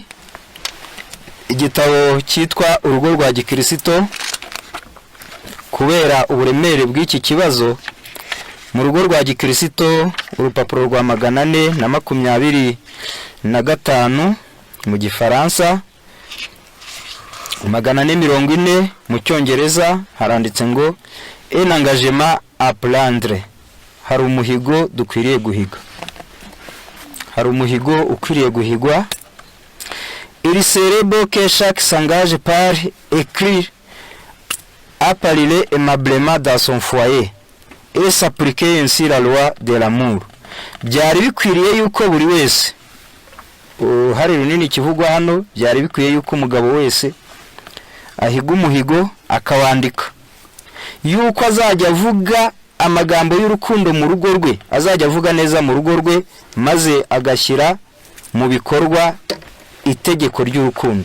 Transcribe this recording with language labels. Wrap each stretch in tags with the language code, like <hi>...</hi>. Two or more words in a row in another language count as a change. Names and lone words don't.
<rw>Igitabo cyitwa Urugo rwa Gikristo, kubera uburemere bw'iki kibazo, mu Rugo rwa Gikristo urupapuro rwa 425 mu Gifaransa, 440 mu Cyongereza, haranditse ngo</rw> <fr>un engagement à prendre.</fr> <rw>Hari umuhigo dukwiriye guhiga, hari umuhigo ukwiriye guhigwa.</rw> <fr>Il serait beau que chaque s'engage par écrire à parler aimablement dans son foyer et s'appliquer ainsi la loi de l'amour.</fr> <rw>Byari bikwiriye yuko buri wese, hari runini kivugwa hano, byari bikwiye yuko umugabo wese ahiga umuhigo akawandika, yuko azajya avuga amagambo y'urukundo mu rugo rwe, azajya avuga neza mu rugo rwe, maze agashyira mu bikorwa itegeko ry'urukundo.</rw>